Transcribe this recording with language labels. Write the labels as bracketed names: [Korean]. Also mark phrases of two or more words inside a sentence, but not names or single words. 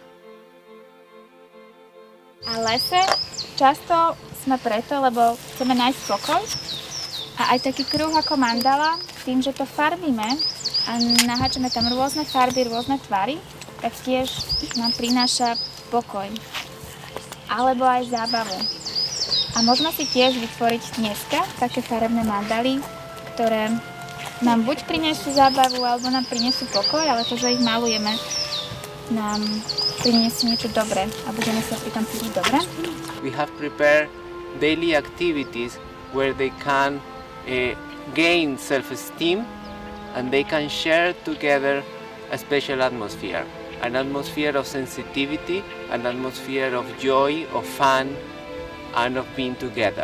[Slovak] A lese často sme preto, lebo chceme nájsť pokoj a aj taký kruh ako mandala, tým, že to farbíme a naháčame tam rôzne farby, rôzne tvary, tak tiež nám prináša pokoj, alebo aj zábavu. A môžeme si tiež vytvoriť dneska také farebné mandaly, ktoré nám buď prinesú zábavu, alebo nám prinesú pokoj, ale to, že ich malujeme, nám prinesie niečo dobré a budeme sa pri tom cítiť dobre. [English] We have prepared daily activities where they can gain self-esteem and they can share together a special atmosphere. An atmosphere of sensitivity, an atmosphere of joy, of fun, and of being together.